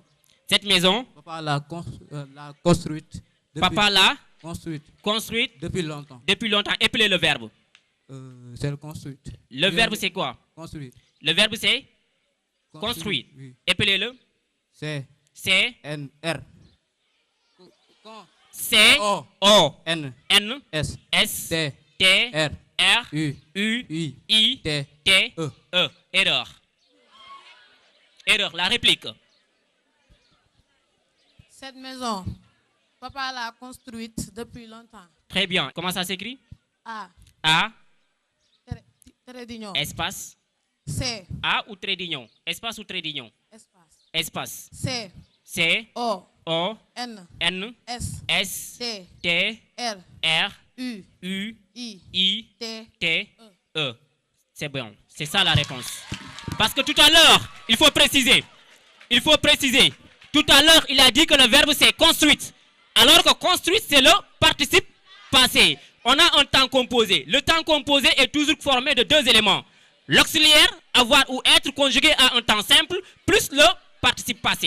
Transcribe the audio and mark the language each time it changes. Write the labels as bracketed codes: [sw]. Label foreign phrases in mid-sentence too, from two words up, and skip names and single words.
[fr] Cette maison. Papa l'a construite. Papa l'a construite depuis longtemps. Depuis longtemps. Épelez le verbe. C'est le construite. Le verbe c'est quoi? Construire. Le verbe c'est construire. Oui. Épelez-le. C'est C. N R. N S T T R R U I T T E. Erreur. Erreur. La réplique. Cette maison, papa l'a construite depuis longtemps. Très bien. Comment ça s'écrit? A. A. Trait d'union. Espace. C. A ou trait d'union? Espace ou trait d'union? Espace. Espace. C. C. O. N. S. T. R. U. I. T. E. C'est bon. C'est ça la réponse. Parce que tout à l'heure, il faut préciser. Il faut préciser. Tout à l'heure, il a dit que le verbe c'est construite. Alors que construite, c'est le participe passé. On a un temps composé. Le temps composé est toujours formé de deux éléments. L'auxiliaire, avoir ou être conjugué à un temps simple, plus le participe passé.